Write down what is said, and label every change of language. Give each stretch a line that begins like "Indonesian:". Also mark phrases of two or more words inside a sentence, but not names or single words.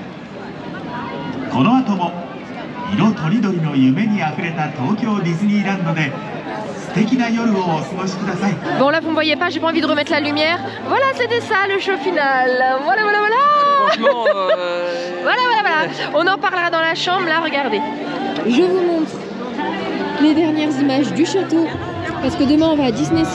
Japanese: この後も色とりどりの夢にあふれた東京ディズニーランドで素敵な夜をお過ごしください。
French: Bon là vous me voyez pas, j'ai pas envie de remettre la lumière. Voilà, c'était ça le show final. Voilà. Franchement, Voilà. On en parlera dans la chambre, là, regardez. Je vous montre les dernières images du château parce que demain on va à Disney Sea.